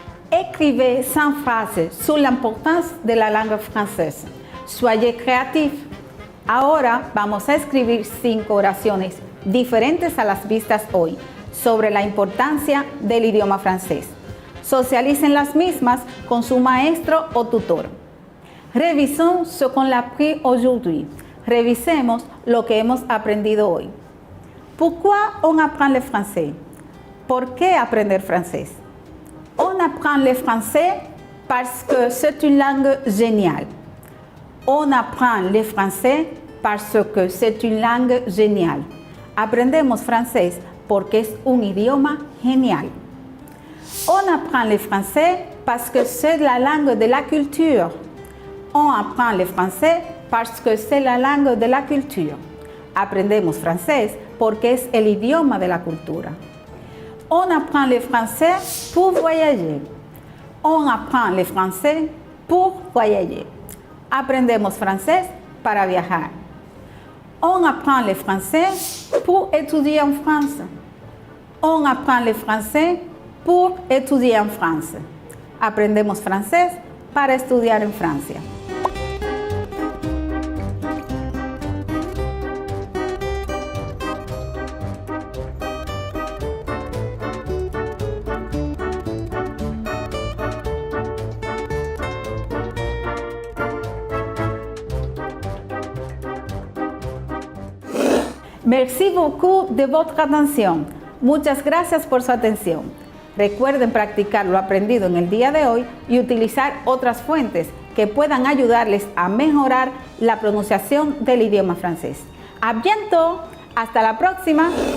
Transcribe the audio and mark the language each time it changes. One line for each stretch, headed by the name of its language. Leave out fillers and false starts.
French: Écrivez 100 frases sur l'importance de la langue française. Soyez creatif.
Spanish: Ahora vamos a escribir 5 oraciones diferentes a las vistas hoy sobre la importancia del idioma francés. Socialicen las mismas con su maestro o tutor.
French: Revisons ce qu'on a appris aujourd'hui.
Spanish: Revisemos lo que hemos aprendido hoy.
French: Pourquoi on apprend le français?
Spanish: ¿Por qué aprender francés?
French: On apprend le français parce que c'est une langue géniale. On apprend le français parce que c'est une langue géniale.
Spanish: Aprendemos francés porque es un idioma genial.
French: On apprend le français parce que c'est la langue de la culture. On apprend le français parce que c'est la langue de la culture.
Spanish: Aprendemos francés porque es el idioma de la cultura.
French: On apprend le français pour voyager. On apprend le français pour voyager.
Spanish: Aprendemos francés para viajar.
French: On apprend le français pour étudier en France. On apprend le français pour étudier en France.
Spanish: Aprendemos francés para estudiar en Francia.
French: Merci beaucoup de votre attention.
Spanish: Muchas gracias por su atención. Recuerden practicar lo aprendido en el día de hoy y utilizar otras fuentes que puedan ayudarles a mejorar la pronunciación del idioma francés.
French: ¡A bientôt!
Spanish: ¡Hasta la próxima!